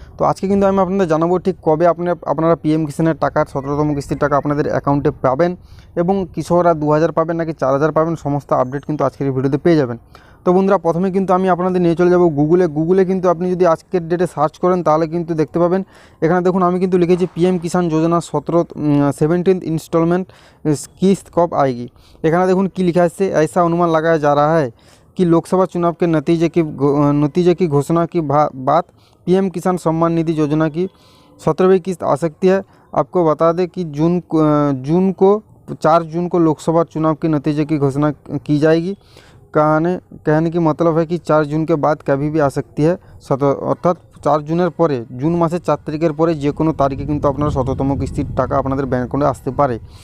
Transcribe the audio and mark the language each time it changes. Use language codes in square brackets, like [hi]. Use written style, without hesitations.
[bn] তো আজকে কিন্তু আমি আপনাদের জানাবো ঠিক কবে আপনারা পিএম কিষাণের টাকার 17তম কিস্তির টাকা আপনাদের অ্যাকাউন্টে পাবেন এবং কৃষকরা 2000 পাবেন নাকি 4000 পাবেন, সমস্ত আপডেট কিন্তু আজকের এই ভিডিওতে পেয়ে যাবেন। তো বন্ধুরা, প্রথমে কিন্তু আমি আপনাদের নিয়ে চলে যাব গুগলে কিন্তু আপনি যদি আজকের ডেটে সার্চ করেন তাহলে কিন্তু দেখতে পাবেন। এখানে দেখুন, আমি কিন্তু লিখেছি [hi] पीएम किसान योजना 17th इंस्टॉलमेंट किस्त कब आएगी। [bn] এখানে দেখুন কি [hi] लिखा है, ऐसा अनुमान लगाया जा रहा है कि लोकसभा चुनाव के नतीजे की घोषणा की बात पीएम किसान सम्मान निधि योजना की 17वीं किस्त आ सकती है। आपको बता दें कि जून को 4 जून को लोकसभा चुनाव के नतीजे की घोषणा की जाएगी। कहने की मतलब है कि 4 जून के बाद कभी भी आ सकती है। [bn] অর্থাৎ 4 জুনের পরে, জুন মাসের 4 তারিখের পরে যে কোনো তারিখে কিন্তু আপনারা 17তম কিস্তির টাকা আপনাদের ব্যাঙ্ক অ্যাকাউন্টে আসতে পারে।